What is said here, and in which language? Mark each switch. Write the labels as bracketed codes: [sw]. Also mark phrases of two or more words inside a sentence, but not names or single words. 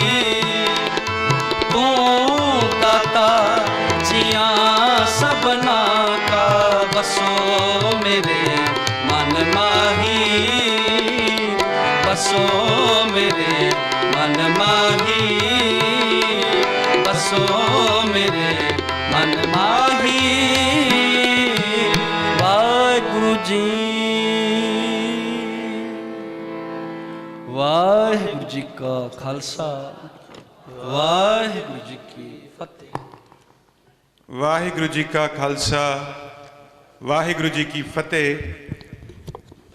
[hi] तू दाता जिया सबना का, बसो मेरे मन माही, बसो मेरे मन माही, बसो मेरे मन माही। वाहिगुरु जी, वाहिगुरु जी का खालसा, वाहिगुरु जी की फतेह। वाहिगुरु जी का खालसा, वाहिगुरु जी की फतेह।